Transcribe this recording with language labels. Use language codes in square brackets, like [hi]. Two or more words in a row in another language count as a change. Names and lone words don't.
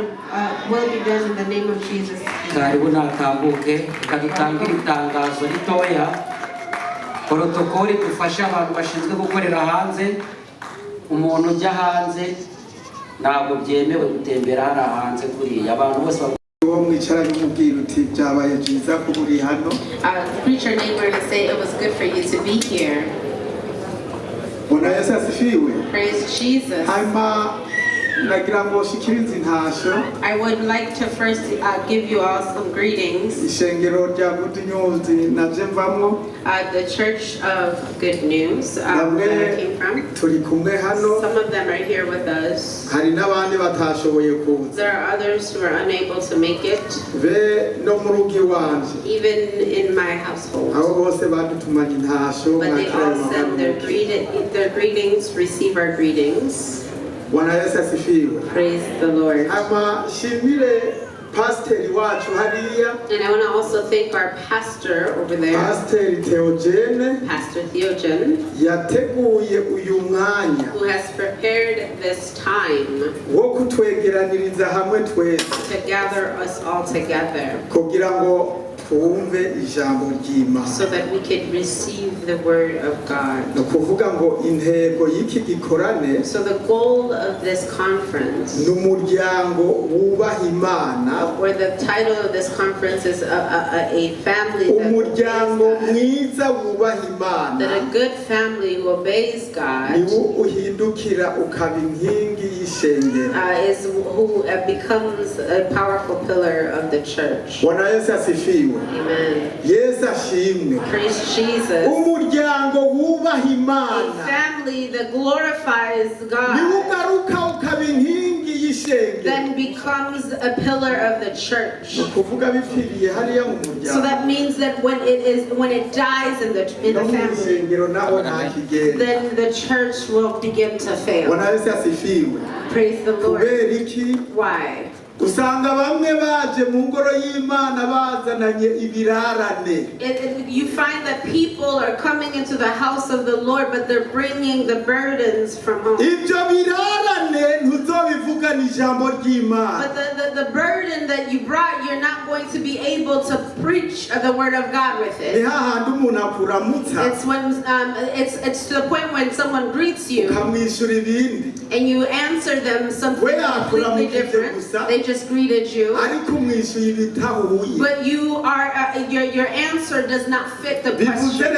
[rn] Karibu natambuke, reka dutangire itangazo ritoya. Protokoli dufasha abantu bashinzwe gukorera hanze. Umuntu ujya hanze ntabwo byemewe gutembera hariya hanze kuriya. Abantu bose mwicaranye umubwira uti byabaye byiza ko uri hano. [en] Preacher neighbor to say it was good for you to be here. [sw] Bwana Yesu asifiwe. [en] Praise Jesus. [rn] Nagira ngo shikirize intasho. [en] I would like to first give you all some greetings. [rn] Ishengero rya Good News naje mvamwo. [en] The Church of Good News where I came from. [rn] Turi kumwe hano. [en] Some of them are here with us. [rn] Hari n'abandi batashoboye kuza. [en] There are others who are unable to make it. [rn] Be no mu rugo wanje. [en] Even in my household. [rn] Abo bose badutumanye intasho. [en] But they all send their greetings, receive our greetings. [sw] Bwana Yesu asifiwe. [en] Praise the Lord. [rn] Shimire pastor wacu hariya. [en] And I want to also thank our pastor over there. Pastor Theogene. Pastor Theogene. [rn] Yateguye uyu mwanya. [en] Who has prepared this time. [rn] Wo kutwegeraniriza hamwe twese. [en] To gather us all together. [rn] Kugira ngo twumve ijambo ry'Imana. [en] So that we could receive the word of God. [rn] No kuvuga ngo intego y'iki gikorane. [en] So the goal of this conference. [rn] N'umuryango wubaha Imana. [en] Or the title of this conference is a family that [rn] umuryango mwiza wubaha Imana. [en] That a good family who obeys God. [rn] Niwo uhindukira ukaba inkingi y'ishengero. [en] Is who becomes a powerful pillar of the church. [sw] Bwana Yesu asifiwe. [en] Amen. [rn] Yesu ashimwe. [en] Praise Jesus. [rn] Umuryango wubaha Imana. [en] A family that glorifies God. [rn] Niwo ugaruka ukaba inkingi y'ishengero. [en] Then becomes a pillar of the church. [rn] Kuvuga bipfiriye hariya mu muryango. [en] So that means that when it dies in the family, then the church will begin to fail. [sw] Bwana Yesu asifiwe. [en] Praise the Lord. [rn] Kubera iki? [en] Why? [rn] Usanga bamwe baje mu ngoro y'Imana bazananye ibirarane. [en] You find that people are coming into the house of the Lord, but they're bringing the burdens from home. [rn] Ibyo birarane ntuzobivugana ijambo ry'Imana. [en] But the burden that you brought, you're not going to be able to preach the word of God with it. [rn] Ni hahandi umuntu [en] It's when it's to the point when someone greets you and you answer them something completely different. They just greeted you, but you are your answer does not fit the question.